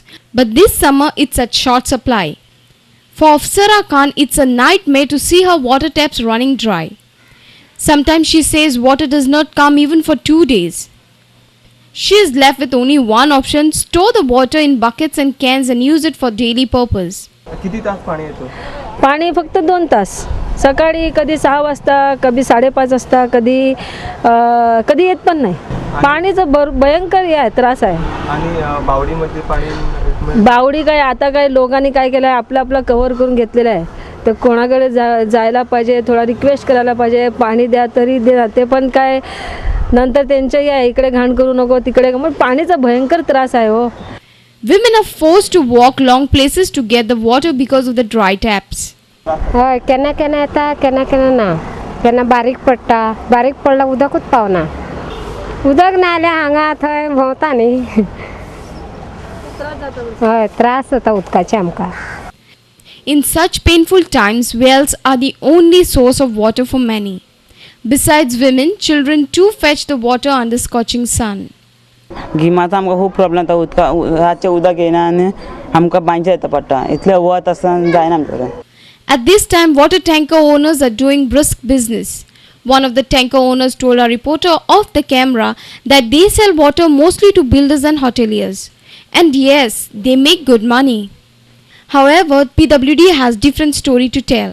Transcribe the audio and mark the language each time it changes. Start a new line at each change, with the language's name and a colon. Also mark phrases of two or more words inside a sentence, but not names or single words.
English: But this summer it's at short supply. For Afsara Khan, it's a nightmare to see her water taps running dry. Sometimes she says water does not come even for 2 days. She is left with only one option: store the water in buckets and cans and use it for daily purpose.
Marathi: किती तास पाणी येतो? पाणी फक्त 2 तास. सकाळी कधी 6 वाजता, कधी 5:30 वाजता, कधी येत पण नाही. पाणीचं भयंकर त्रास आहे. आणि बावडीमध्ये पाणी बावडी काय आता काय लोकांनी काय केलं आहे, आपलं कव्हर करून घेतलेलं आहे. तर कोणाकडे जायला पाहिजे, थोडा रिक्वेस्ट करायला पाहिजे, पाणी द्या तरी द्या. ते पण काय नंतर त्यांच्याही आहे, इकडे घाण करू नको तिकडे. मग पाणीचा भयंकर त्रास आहे हो.
English: Women are forced to walk long places to get the water because of the dry taps.
Konkani: हय केन्ना केन्ना येता केन्ना केन्ना ना. केन्ना बारीक पडटा, बारीक पडला उदकूच पावना. उदक ना जाल्यार हांगा थंय भोंवता न्ही. हय त्रास जाता उदकाचे आमकां.
English: In such painful times, wells are the only source of water for many. Besides women, children too fetch the water under scorching sun.
Konkani: गिमाचा आमकां खूब प्रॉब्लेम जाता. रातचें उदक येना आनी आमकां बांयचें येता पडटा. इतलें वत आसतना जायना आमचें.
English: At this time, water tanker owners are doing brisk business. One of the tanker owners told our reporter off the camera that they sell water mostly to builders and hoteliers. And yes, they make good money. However, PWD has different story to tell.